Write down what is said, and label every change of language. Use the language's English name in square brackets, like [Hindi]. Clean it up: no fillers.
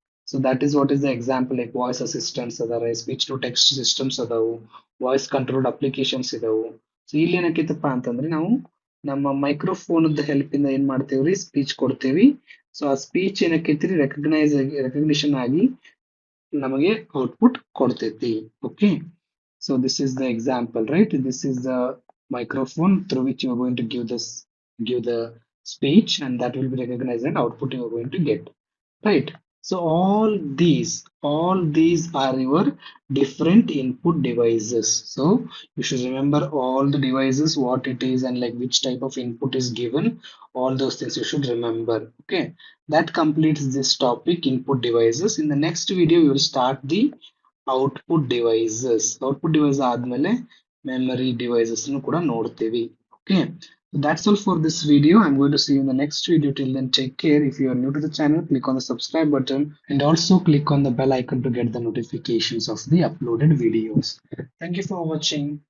[English] So that is what is the example, like voice assistants ಅದಾರೆ, speech to text systems ಅದಾವು, voice controlled applications ಇದಾವು. [Kannada] So ಇಲ್ಲಿ ಏನಕ್ಕೈತಪ್ಪ ಅಂತಂದ್ರೆ, ನಾವು ನಮ್ಮ ಮೈಕ್ರೋಫೋನ್ ಹೆಲ್ಪ್ ಇಂದ ಏನ್ ಮಾಡ್ತೇವ್ರಿ, ಸ್ಪೀಚ್ ಕೊಡ್ತೇವಿ. ಸೊ ಆ ಸ್ಪೀಚ್ ಏನಕ್ಕೈತ್ರಿ, ರೆಕಗ್ನಿಷನ್ ಆಗಿ ನಮಗೆ ಔಟ್ಪುಟ್ ಕೊಡ್ತೈತಿ. [English] Okay, so this is the example, right? This is the microphone through which you are going to give the speech, and that will be recognized and output you are going to get, right? So all these are your different input devices. So you should remember all the devices, what it is, and like which type of input is given. All those things you should remember. Okay, that completes this topic, input devices. In the next video, we will start the output devices. [Kannada] Output device ಆದ್ಮೇಲೆ memory devices ಕೂಡ ನೋಡ್ತೀವಿ. [English] Okay, that's all for this video. I'm going to see you in the next video. Till then, take care. If you are new to the channel, click on the subscribe button and also click on the bell icon to get the notifications of the uploaded videos. Thank you for watching.